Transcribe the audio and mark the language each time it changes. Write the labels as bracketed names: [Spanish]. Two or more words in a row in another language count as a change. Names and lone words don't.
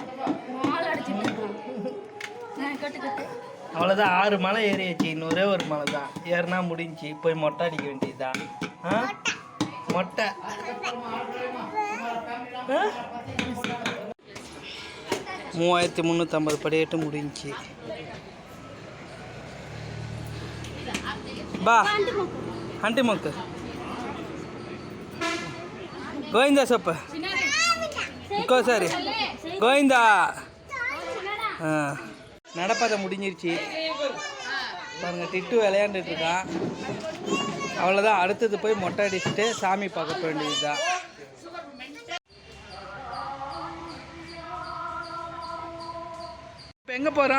[Tamil] அவ்வளோதான், 6 மலை ஏறியாச்சு. இன்னொரே ஒரு மலை தான் ஏறினா முடிஞ்சு. போய் மொட்டை அடிக்க வேண்டியதுதான். மொட்டை 3350 படியேட்டு முடிஞ்சு. [Telugu] బా అంటే మొక్క గోవిందా చెప్ప ఇంకోసారి గోవిందా. [Tamil] நடப்பதை முடிஞ்சிருச்சு பாருங்க. டிட்டு விளையாண்டுட்டு இருக்கான். அவ்வளோதான், அடுத்தது போய் மொட்டை அடிச்சுட்டு சாமி பார்க்க வேண்டியதுதான். இப்போ எங்கே போகிறோம்?